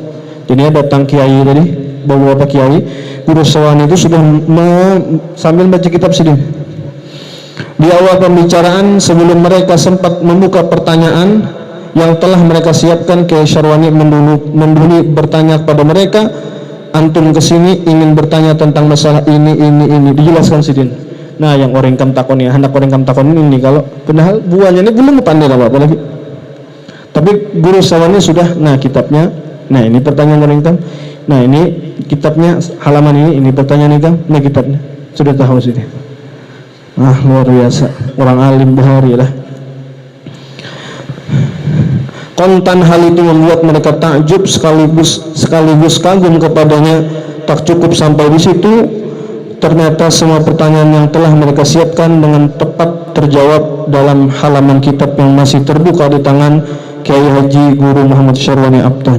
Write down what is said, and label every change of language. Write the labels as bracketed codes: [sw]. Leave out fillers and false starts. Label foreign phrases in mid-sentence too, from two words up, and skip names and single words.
[id] Jadi datang kiai tadi, beberapa kiai, Guru Syarwani itu sudah sambil baca kitab sedih. Di awal pembicaraan sebelum mereka sempat membuka pertanyaan yang telah mereka siapkan, Kiai Syarwani mendulu bertanya kepada mereka, antum kesini ingin bertanya tentang masalah ini, dijelaskan Sidin. [bjn] Nah, yang orang kam takon ya, hendak orang kam takon ini, kalau padahal buahnya ini belum pandai apa lagi. Tapi Guru Syarwani sudah, nah kitabnya, nah ini pertanyaan orang kam, nah ini kitabnya halaman ini pertanyaan ini kam, nah kitabnya sudah tahu Sidin. Luar biasa, orang alim bahari lah. [id] Kontan hal itu membuat mereka takjub sekaligus kagum kepadanya. Tak cukup sampai di situ, ternyata semua pertanyaan yang telah mereka siapkan dengan tepat terjawab dalam halaman kitab yang masih terbuka di tangan Kiai Haji Guru Muhammad Syarwani Abdan.